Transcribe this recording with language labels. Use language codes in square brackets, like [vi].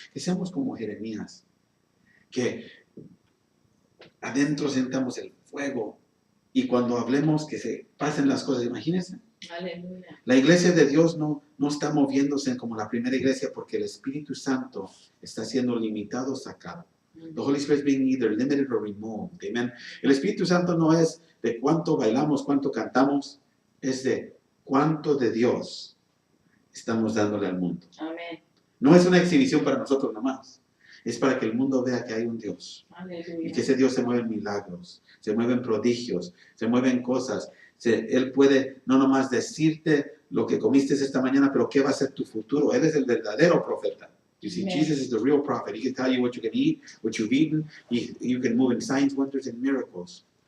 [es] Que seamos como Jeremías, que adentro sentamos el fuego y cuando hablemos que se pasen las cosas, imagínense. Aleluya. La iglesia de Dios no está moviéndose como la primera iglesia porque el Espíritu Santo está siendo limitado o sacado. [en] The Holy Spirit is being either limited or removed. Amen. [es] El Espíritu Santo no es de cuánto bailamos, cuánto cantamos, es de cuánto de Dios estamos dándole al mundo. Amén. No es una exhibición para nosotros nomás. Es para que el mundo vea que hay un Dios. Y Aleluya. que ese Dios se mueve en milagros, se mueve en prodigios, se mueve en cosas. Él puede no nomás decirte lo que comiste esta mañana, pero qué va a ser tu futuro. Él es el verdadero profeta. [en] You see, Amen. Jesus is the real prophet. He can tell you what you can eat, what you've eaten. You can move in signs, wonders, and miracles.